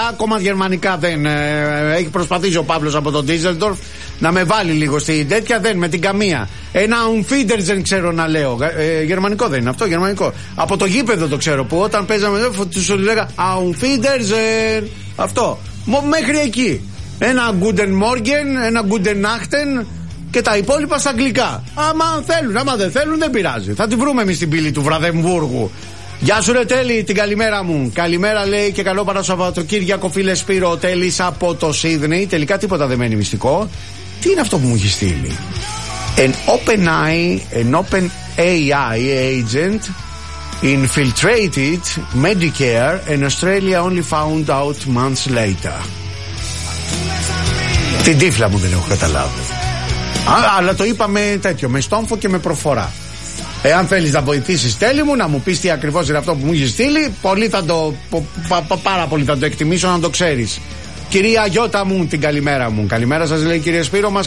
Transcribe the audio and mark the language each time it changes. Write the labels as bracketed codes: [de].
[el] Ακόμα γερμανικά δεν. Έχει προσπαθήσει ο Παύλος από τον Ντίζελντορφ να με βάλει λίγο στην τέτοια. Δεν, με την καμία. Ένα ουμφίντερ δεν ξέρω να λέω. Γερμανικό δεν είναι αυτό, γερμανικό. Από το γήπεδο το ξέρω που όταν παίζαμε εδώ του λέγα ουμφίντερ. Αυτό. Μέχρι εκεί. Ένα [de] guten morgen, [el] ένα [de] guten nachten. [el] Και τα υπόλοιπα στα αγγλικά. Άμα θέλουν, άμα δεν θέλουν, δεν πειράζει. Θα τη βρούμε εμείς την πύλη του Βραδεμβούργου. Γεια σου, ρε Τέλη, την καλημέρα μου. Καλημέρα, λέει, και καλό παρασαββατοκύριακο, φίλε Σπύρο. Ο Τέλης από το Σίδνεϊ. Τελικά τίποτα δεν μένει μυστικό. Τι είναι αυτό που μου έχει στείλει? [en] An open eye, an open AI agent infiltrated Medicare in Australia only found out months later. [el] Την τύφλα μου δεν έχω καταλάβει. Αλλά το είπαμε τέτοιο, με στόμφο και με προφορά. Εάν θέλεις να βοηθήσεις, Τέλη μου, να μου πεις τι ακριβώς είναι αυτό που μου έχει στείλει, πολύ θα το, πάρα πολύ θα το εκτιμήσω να το ξέρεις. Κυρία Γιώτα μου, την καλημέρα μου. Καλημέρα σας, λέει η κυρία Σπύρο μας.